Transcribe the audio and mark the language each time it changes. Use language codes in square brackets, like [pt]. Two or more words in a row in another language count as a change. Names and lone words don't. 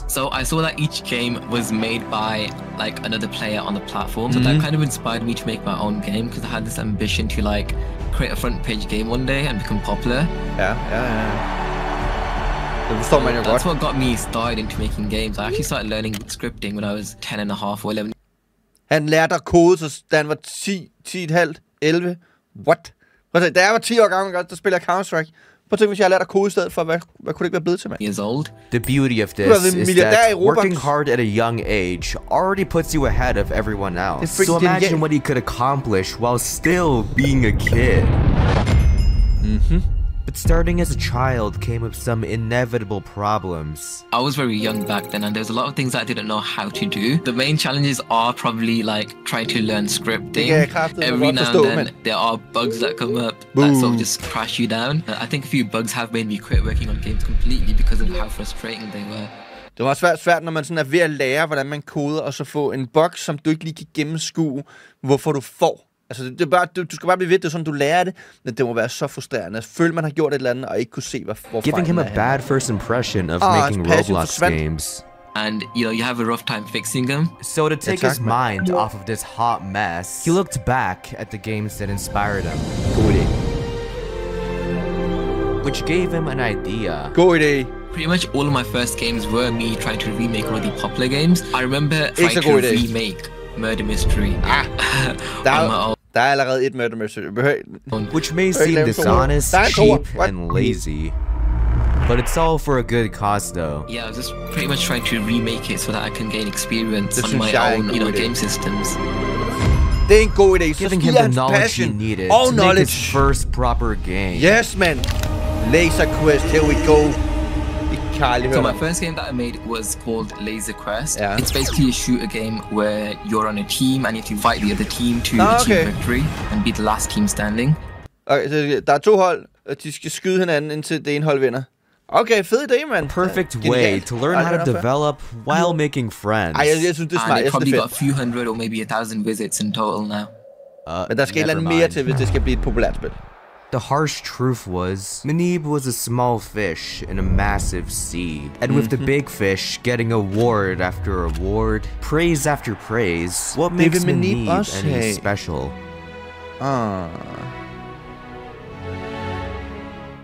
[en] So I saw that each game was made by like another player on the platform, so that kind of inspired me to make my own game because I had this ambition to like create a front page game one day and become popular. Yeah. That's what got me started into making games. I actually started learning scripting when I was 10 and a half or 11. [da] Han lærte at kode, så da han var 10,5, 11. [en] What? [da] Da jeg var 10 år gammel, der spiller jeg Counter-Strike. Prøv at tænke, hvis jeg lærte at kode i stedet for, hvad kunne det ikke være blevet til, mand? [en] Years old. The beauty of this is that working hard at a young age already puts you ahead of everyone else. So imagine what he could accomplish while still being a kid. But starting as a child came with some inevitable problems. I was very young back then and there's a lot of things I didn't know how to do. The main challenges are probably like trying to learn scripting. Every now and then there are bugs that come up that sort of just crash you down. I think a few bugs have made me quit working on games completely because of how frustrating they were. [da] Det var svært, når man sådan er ved at lære, hvordan man koder, og så få en bug, som du ikke lige kan gennemskue, hvorfor du får. Altså, det er bare, du skal bare blive ved, det er sådan, du lærer det, men det må være så frustrerende. Føle, man har gjort et eller andet, og ikke kunne se, hvor [en] giving him a bad first impression of making Roblox games. And, you have a rough time fixing them. So to take his mind off of this hot mess, he looked back at the games that inspired him. [da] God idé. [en] Which gave him an idea. [da] God idé. [en] Pretty much all of my first games were me trying to remake really popular games. I remember trying to remake Murder Mystery. [da] Der er allerede et Murder Mystery. [en] Which may seem dishonest, cheap, and lazy. But it's all for a good cause, though. Yeah, I was just pretty much trying to remake it so that I can gain experience on my own, game systems. [da] Det er en god idé. [en] Giving him the knowledge he needed to make his first proper game. Yes, man. Laser Quest, here we go. So my first game that I made was called Laser Quest. Yeah. It's basically a shooter game where you're on a team and you have to fight the other team to achieve victory and be the last team standing. [da] Okay, så der er 2 hold, og de skal skyde hinanden indtil det ene hold vinder. Okay, fed idé, man. [en] Perfect way to learn how to develop while making friends. [da] Jeg synes, det er smart. [en] And it probably got a few hundred or maybe 1,000 visits in total now. [da] Men der skal et eller andet mere til, hvis det skal blive et populært spil. [en] The harsh truth was, Munib was a small fish in a massive sea. And with the big fish getting award after award, praise after praise, what makes Munib any special?